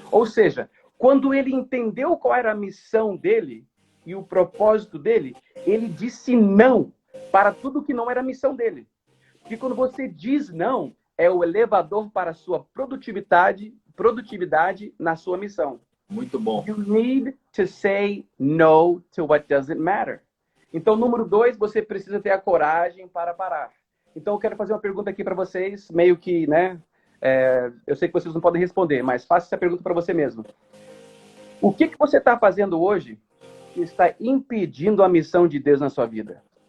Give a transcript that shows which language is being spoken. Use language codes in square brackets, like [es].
[pt] Ou seja, quando ele entendeu qual era a missão dele e o propósito dele, ele disse não para tudo que não era a missão dele. Porque quando você diz não, é o elevador para a sua produtividade na sua missão. Muito bom. [en] You need to say no to what doesn't matter. [pt] Então, número 2, você precisa ter a coragem para parar. Então, eu quero fazer uma pergunta aqui para vocês, meio que, né? Eu sei que vocês não podem responder, mas faça essa pergunta para você mesmo. O que você está fazendo hoje que está impedindo a missão de Deus na sua vida?